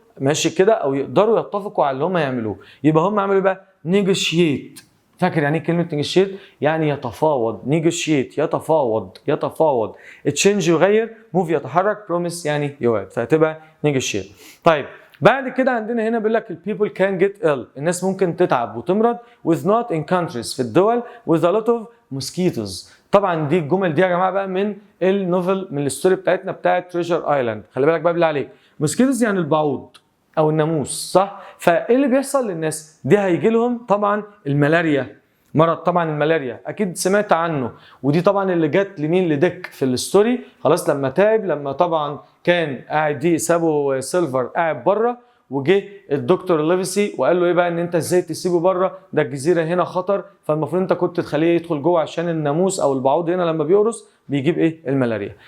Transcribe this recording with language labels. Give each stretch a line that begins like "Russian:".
Arabic: ماشي كده، او يقدروا يتفقوا على اللي هم يعملوه. يبقى هم عملوا بقى negotiate. فاكر يعني ايه كلمه negotiate؟ يعني يتفاوض. negotiate يتفاوض. change يغير، move يتحرك، promise يعني يوعد، فهتبقى negotiate. طيب بعد كده عندنا هنا بيقول لك
English: people can get ill.
Arabic: الناس ممكن تتعب وتمرض
English: with not in countries،
Arabic: في الدول
English: with a lot of mosquitoes.
Arabic: طبعا دي الجمل دي يا جماعه بقى من النوفل، من الستوري بتاعتنا بتاعت تريجر ايلاند. خلي بالك بقى بالله عليك، mosquitoes يعني البعوض او الناموس، صح؟ فايه اللي بيحصل للناس دي؟ هيجي لهم طبعا الملاريا، مرض طبعا الملاريا، اكيد سمعت عنه. ودي طبعا اللي جت لمين؟ لديك في الستوري، خلاص لما تعب، لما طبعا كان قاعد دي سابه سيلفر قاعد بره، وجه الدكتور ليفيسي وقال له ايه بقى؟ ان انت ازاي تسيبه بره؟ ده الجزيره هنا خطر، فالمفروض انت كنت تخليه يدخل جوه عشان الناموس او البعوض هنا لما بيقرص بيجيب ايه؟ الملاريا.